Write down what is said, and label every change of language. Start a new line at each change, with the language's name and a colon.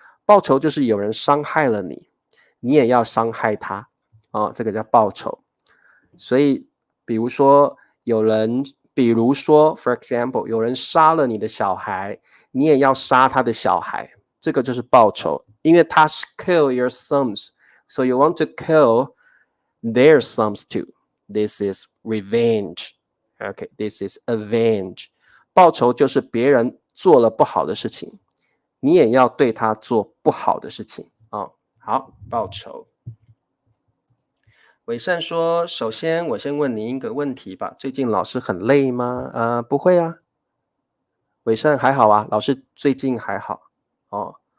Chinese: 报仇就是有人伤害了你，你也要伤害他，这个叫报仇。所以比如说
English: for example
Chinese: 有人杀了你的小孩，你也要杀他的小孩，这个就是报仇。因为他
English: kill your sons, so you want to kill their sons too. This is revenge. Okay, this is avenge.
Chinese: 报仇就是别人做了不好的事情，你也要对他做不好的事情啊。好，报仇。伟善说：“首先，我先问您一个问题吧。最近老师很累吗？不会啊。伟善还好啊，老师最近还好哦。